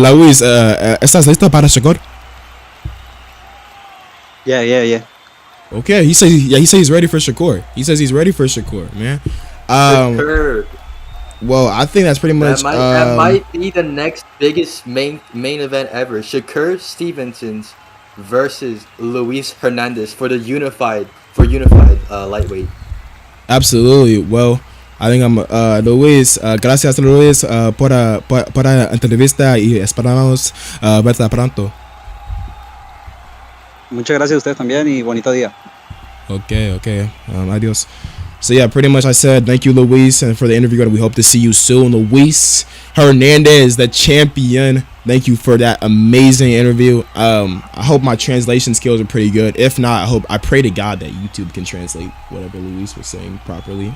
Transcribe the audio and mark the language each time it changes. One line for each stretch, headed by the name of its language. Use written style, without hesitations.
Spanish: Luis, ¿estás listo para Shakur?
English: Yeah. Okay, he says he's ready for Shakur. He says he's ready for Shakur, man. Shakur. Well, I think that's pretty much that might be the next biggest main event ever. Shakur Stevenson's versus Luis Hernandez for unified lightweight. Absolutely. Well, I think I'm Luis.
Spanish: Gracias Luis por la entrevista y esperamos verte pronto. Muchas gracias a ustedes también y bonito día.
English: Okay. Adios. So yeah, pretty much I said thank you, Luis, and for the interview, we hope to see you soon. Luis Hernandez, the champion. Thank you for that amazing interview. I hope my translation skills are pretty good. If not, I pray to God that YouTube can translate whatever Luis was saying properly.